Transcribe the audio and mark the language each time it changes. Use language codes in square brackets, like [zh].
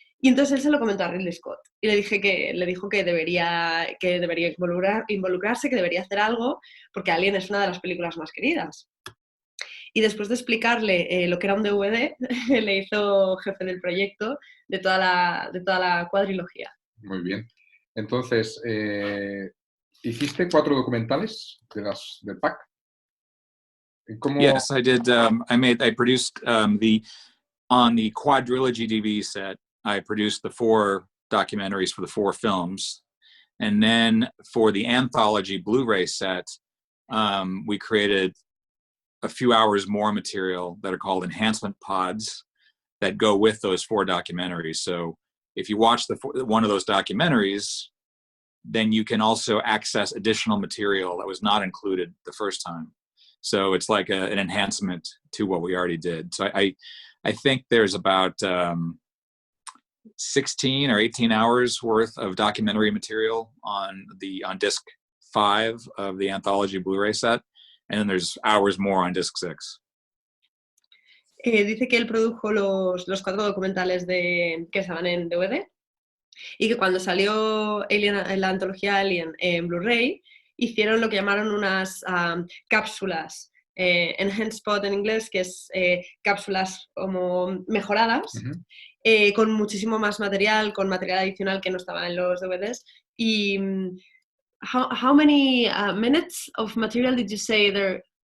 [es] Y entonces él se lo comentó a Ridley Scott y le dijo que debería involucrarse, que debería hacer algo, porque Alien es una de las películas más queridas. Y después de explicarle lo que era un DVD, le hizo jefe del proyecto de toda la cuadrilogía. Muy bien. Entonces, ¿hiciste 4 documentales del pack? [en] Yes, I did. I produced on the Quadrilogy DVD set. I produced the 4 documentaries for the 4 films, and then for the Anthology Blu-ray set, we created a few hours more material that are called enhancement pods that go with those 4 documentaries. So if you watch one of those documentaries, then you can also access additional material that was not included the first time. So it's like an enhancement to what we already did. So I think there's about 16 or 18 hours worth of documentary material on disc 5 of the Anthology Blu-ray set. And then there's hours more on disc 6. [es] Dice que él produjo los 4 documentales que estaban en DVD y que cuando salió la antología Alien en Blu-ray hicieron lo que llamaron unas cápsulas, [en] enhanced pod [es] en inglés, que es cápsulas como mejoradas, con muchísimo más material, con material adicional que no estaba en los DVDs. [en] Y how many minutes of material did you say there?